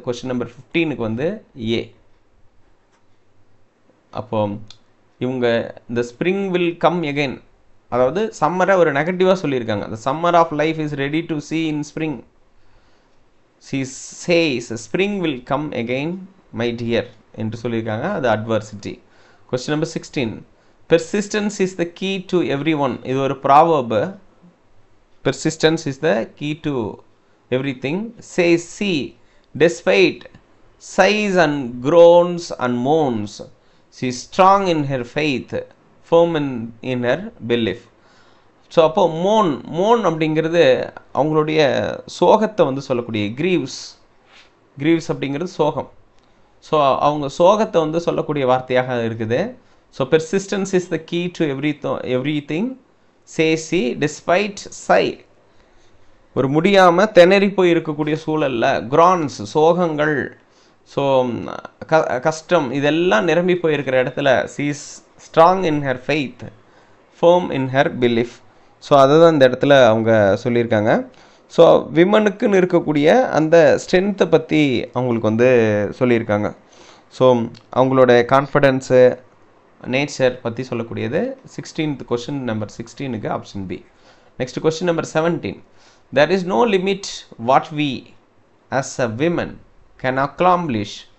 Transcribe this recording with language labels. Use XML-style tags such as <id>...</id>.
<ta>Question number 15க்கு வந்து ஏ. அப்போ இவங்க இந்த</ta> <en>spring will come again,</en> <ta>அதாவது சம்மரை ஒரு நெகட்டிவாக சொல்லியிருக்காங்க.</ta> <en>The summer of life is ready to see in spring. she says spring will come again, my dear</en> <ta>என்று சொல்லியிருக்காங்க.</ta> <en>அது adversity. Question number 16. Persistence is the key to everyone.</en> <ta>இது ஒரு proverb.</ta> <en>Persistence is the key to everything. Says she, despite sighs and groans and moans, she is strong in her faith, firm in her belief.</en> <ta>So அப்போ மோன் அப்படிங்கிறது அவங்களுடைய சோகத்தை வந்து சொல்லக்கூடிய கிரீவ்ஸ் அப்படிங்கிறது சோகம். ஸோ அவங்க சோகத்தை வந்து சொல்லக்கூடிய வார்த்தையாக இருக்குது. So</ta> <en>Persistence is the key to everything. She's despite சை,</en> <ta>ஒரு முடியாமல் திணறி போய் இருக்கக்கூடிய சூழலில் கிரான்ஸ் சோகங்கள், ஸோ கஷ்டம் இதெல்லாம் நிரம்பி போயிருக்கிற இடத்துல</ta> <en>She is strong in her faith, firm in her belief.</en> <ta>So அதை தான் இந்த இடத்துல அவங்க சொல்லியிருக்காங்க. ஸோ விமனுக்குன்னு இருக்கக்கூடிய அந்த ஸ்ட்ரென்த்தை பற்றி அவங்களுக்கு வந்து சொல்லியிருக்காங்க. ஸோ அவங்களோட கான்ஃபிடென்ஸு நேச்சர் பற்றி சொல்லக்கூடியது 16th question number 16க்கு option B. Next question number 17.</ta> <en>There is no limit what we as a women can accomplish.</en>